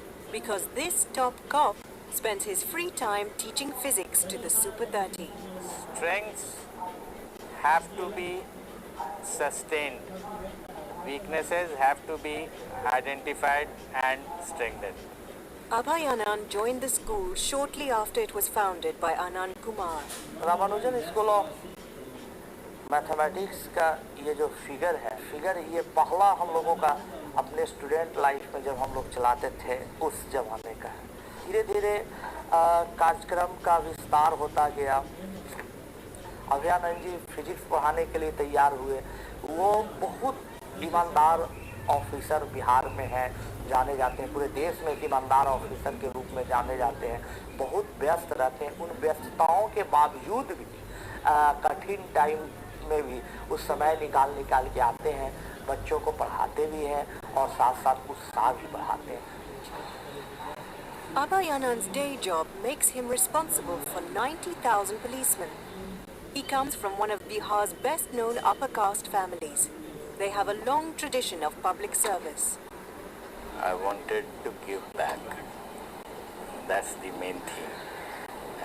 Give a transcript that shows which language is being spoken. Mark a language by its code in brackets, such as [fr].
[en] Because this top cop spends his free time teaching physics to the Super 30. Strengths have to be sustained. Weaknesses have to be identified and strengthened. Abhayanand joined the school shortly after it was founded by Anand Kumar. [hi] Ramanujan school of mathematics का ये जो figure ये पहला हम लोगों का अपने student life में जब हम लोग चलाते थे उस जमाने का है। धीरे धीरे कार्यक्रम का विस्तार होता गया। अभयानंद जी फिजिक्स पढ़ाने के लिए तैयार हुए। वो बहुत ईमानदार ऑफिसर बिहार में है, जाने जाते हैं, पूरे देश में एक ईमानदार ऑफिसर के रूप में जाने जाते हैं। बहुत व्यस्त रहते हैं। उन व्यस्तताओं के बावजूद भी कठिन टाइम में भी उस समय निकाल के आते हैं, बच्चों को पढ़ाते भी हैं और साथ साथ उत्साह भी बढ़ाते हैं। [en] Abhayanand's day job makes him responsible for 90,000 policemen. He comes from one of Bihar's best-known upper caste families. They have a long tradition of public service. I wanted to give back. That's the main theme.